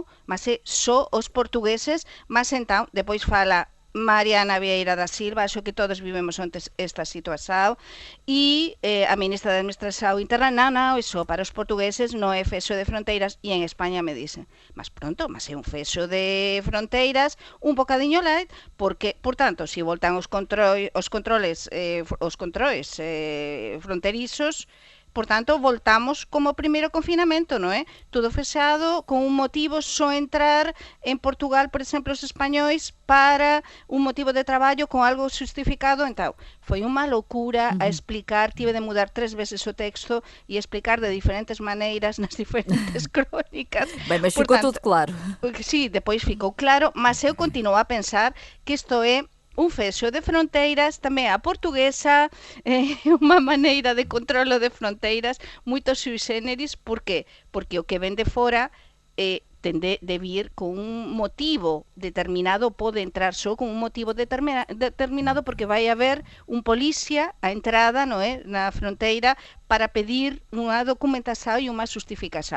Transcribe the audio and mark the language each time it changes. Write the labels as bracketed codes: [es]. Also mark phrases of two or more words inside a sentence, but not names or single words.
[gl] Mas é só os portugueses, mas entón, depois fala Mariana Vieira da Silva, acho que todos vivemos antes esta situación, e a ministra de Administración Interna, non, é só para os portugueses, non é fexo de fronteiras, e en España me dicen, mas pronto, mas é un fexo de fronteiras, un bocadiño light, porque, por tanto, se voltan os controles fronterizos, por tanto, voltamos como primeiro confinamento, non é? Tudo fechado, con un motivo, só entrar en Portugal, por exemplo, os españois, para un motivo de traballo con algo justificado. Entón, foi unha loucura a explicar, tive de mudar 3 veces o texto e explicar de diferentes maneiras nas diferentes crónicas. [pt] Bem, mas ficou tudo claro. [gl] Sí, depois ficou claro, mas eu continuo a pensar que isto é un fexo de fronteiras, tamén a portuguesa, unha maneira de controlo de fronteiras moito [la] sui generis. [gl] Por qué? Porque o que ven de fora tende de vir con un motivo determinado, pode entrar só con un motivo determinado, porque vai haber un policía á entrada, non é, na fronteira, para pedir unha documentación e unha justificación.